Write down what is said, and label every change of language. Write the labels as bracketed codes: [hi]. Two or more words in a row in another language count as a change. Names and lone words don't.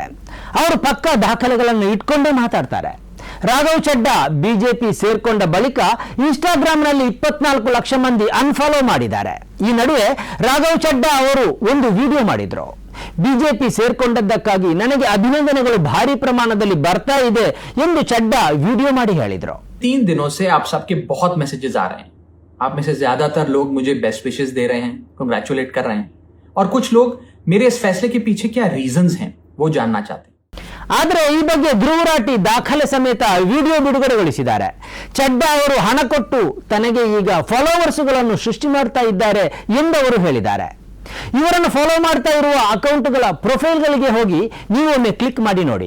[kn] ಅವರು ಪಕ್ಕಾ ದಾಖಲೆಗಳನ್ನು ಇಟ್ಕೊಂಡೇ ಮಾತಾಡ್ತಾರೆ. ರಾಘವ್ ಚಡ್ಡಾ ಬಿಜೆಪಿ ಸೇರ್ಕೊಂಡ ಬಳಿಕ ಇನ್ಸ್ಟಾಗ್ರಾಂನಲ್ಲಿ 24 ಲಕ್ಷ ಮಂದಿ ಅನ್ಫಾಲೋ ಮಾಡಿದ್ದಾರೆ. ಈ ನಡುವೆ ರಾಘವ್ ಚಡ್ಡಾ ಅವರು ಒಂದು ವಿಡಿಯೋ ಮಾಡಿದ್ರು. ಬಿಜೆಪಿ ಸೇರ್ಕೊಂಡದ್ದಕ್ಕಾಗಿ ನನಗೆ ಅಭಿನಂದನೆಗಳು ಭಾರಿ ಪ್ರಮಾಣದಲ್ಲಿ ಬರ್ತಾ ಇದೆ ಎಂದು ಚಡ್ಡಾ ವಿಡಿಯೋ ಮಾಡಿ ಹೇಳಿದ್ರು. [hi] 3 दिनों से आप सबके बहुत मैसेजेस आ रहे हैं. आप में से ज्यादातर लोग मुझे [en] best wishes [hi] दे रहे हैं, कंग्रेचुलेट कर रहे हैं, और कुछ लोग मेरे इस फैसले के पीछे क्या रीजंस हैं वो जानना चाहते हैं. [kn] ಆದರೆ ಈ ಬಗ್ಗೆ ಧ್ರುವ್ ರಾಟಿ ದಾಖಲೆ ಸಮೇತ ವಿಡಿಯೋ ಬಿಡುಗಡೆಗೊಳಿಸಿದ್ದಾರೆ. ಚಡ್ಡಾ ಅವರು ಹಣ ಕೊಟ್ಟು ತನಗೆ ಈಗ ಫಾಲೋವರ್ಸ್ಗಳನ್ನು ಸೃಷ್ಟಿ ಮಾಡ್ತಾ ಇದ್ದಾರೆ ಎಂದವರು ಹೇಳಿದ್ದಾರೆ. ಇವರನ್ನು ಫಾಲೋ ಮಾಡ್ತಾ ಇರುವ ಅಕೌಂಟ್ಗಳ ಪ್ರೊಫೈಲ್ಗಳಿಗೆ ಹೋಗಿ ನೀವೊಮ್ಮೆ ಕ್ಲಿಕ್ ಮಾಡಿ ನೋಡಿ.